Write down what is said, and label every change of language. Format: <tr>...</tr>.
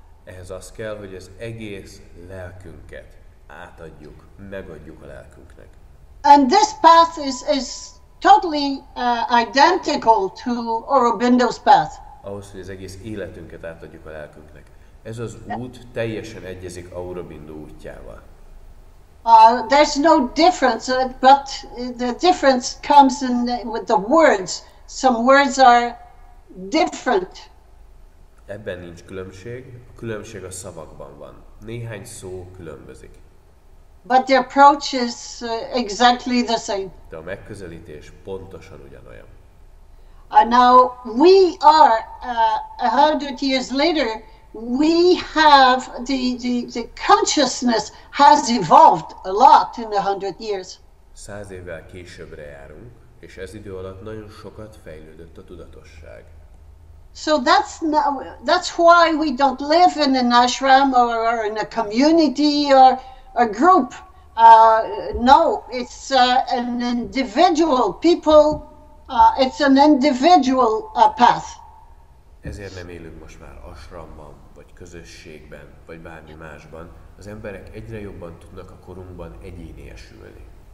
<hu>Ehhez az kell, hogy az egész lelkünket átadjuk, megadjuk a lelkünknek.</hu> <en>And this path is totally identical to Aurobindo's path.</en> <hu>Ahhoz, hogy az egész életünket átadjuk a lelkünknek. Ez az út teljesen egyezik Aurobindo útjával.</hu> <en>There's no difference, but the difference comes with the words. Some words are different.</en> <hu>Ebben nincs különbség, a különbség a szavakban van. Néhány szó különbözik.</hu> <en>But the approach is exactly the same.</en> <hu>De a megközelítés pontosan ugyanolyan.</hu> <en>Now we are 100 years later. We have the consciousness has evolved a lot in 100 years.</en> <hu>100 évvel későbbre járunk, és ez idő alatt nagyon sokat fejlődött a tudatosság.</hu> <en>So that's why we don't live in an ashram or in a community or a group. No, it's an individual people. It's an individual path.</en> <hu>Ezért nem élünk most már ashramban, vagy közösségben, vagy bármi másban. Az emberek egyre jobban tudnak a korunkban egyéniesülni.</hu>